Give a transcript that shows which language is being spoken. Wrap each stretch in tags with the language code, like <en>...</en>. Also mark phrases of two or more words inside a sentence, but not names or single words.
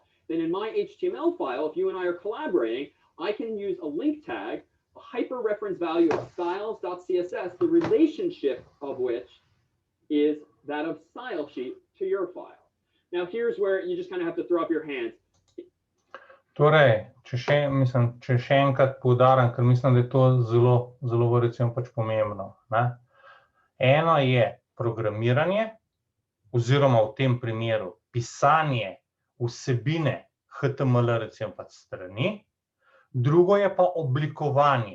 <en>Then in my HTML file, if you and I are collaborating, I can use a link tag, a hyperreference value of styles.css, the relationship of which is that of style sheet to your file. Now here's where you just kind of have to throw up your hands.</en> <sl>Torej, če še enkrat poudarim, ker mislim, da je to zelo recimo pač pomembno. Ne? Eno je programiranje, oziroma v tem primeru pisanje vsebine HTML recimo pač strani, drugo je pa oblikovanje.</sl>